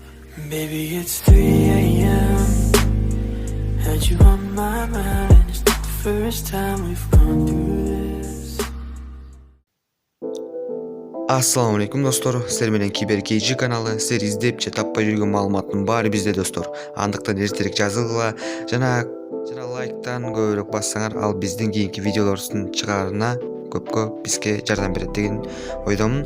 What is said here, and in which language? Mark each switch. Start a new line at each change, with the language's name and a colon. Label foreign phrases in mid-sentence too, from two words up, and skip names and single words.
English: Baby, it's 3 a.m. Had you on my mind, and it's not the first time we've gone through this.
Arabic: السلام عليكم
Kyrgyz: достор, сіздер менен Кибер KG каналы. Сіздер издеп же таппай жүргөн маалыматтын баары бизде достор. Андыктан эртерээк жазылгыла жана лайктан көбүрөөк бассаңар, ал биздин кийинки видеолордун чыгарына көпкө бизге жардам берет деген ойдомун.